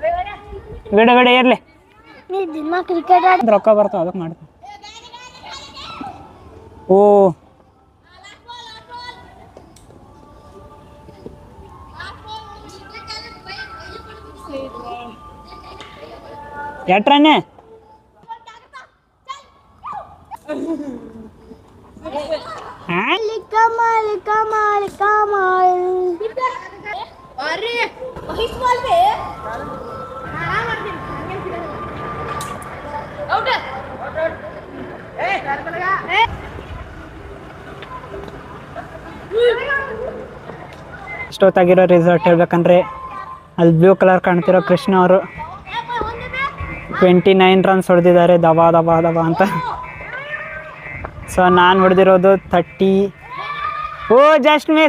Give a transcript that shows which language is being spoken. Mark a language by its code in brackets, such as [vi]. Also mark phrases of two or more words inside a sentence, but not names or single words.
[kn] ಬೇಡ ಇರ್ಲಿ. ರೊಕ್ಕ ಬರ್ತಾವ ಅದಕ್ಕೆ ಮಾಡ್ತೀನಿ. ಓ ಎಟ್ರನ್ನೇ [hi] कमाल कमाल कमाल अरे इस बॉल पे आउट ए लगा [kn] ಇಷ್ಟೊತ್ತಾಗಿರೋ ರಿಸಲ್ಟ್ ಹೇಳ್ಬೇಕಂದ್ರೆ ಅಲ್ಲಿ [en] blue colour [kn] ಕಾಣ್ತಿರೋ ಕೃಷ್ಣ ಅವರು 29 ರನ್ಸ್ ಹೊಡೆದಿದ್ದಾರೆ ದಬಾ ದಬಾ ದಬಾ ಅಂತ. ಸೊ ನಾನು ಹೊಡೆದಿರೋದು 30. ಓ [en] just miss.